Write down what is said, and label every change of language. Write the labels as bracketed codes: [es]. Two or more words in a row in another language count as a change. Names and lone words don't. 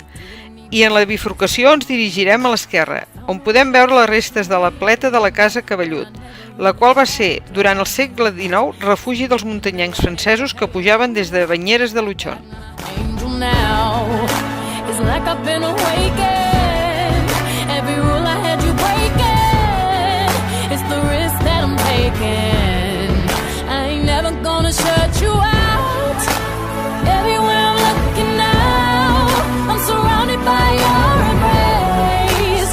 [ca] I en la bifurcació ens dirigirem a l'esquerra, on podem veure les restes de la pleta de la Casa Cavallut, la qual va ser, durant el segle XIX, refugi dels muntanyencs francesos que pujaven des de Banyeres de Luchon. [en] Gonna shut you out. Everywhere I'm looking now, I'm surrounded by your embrace.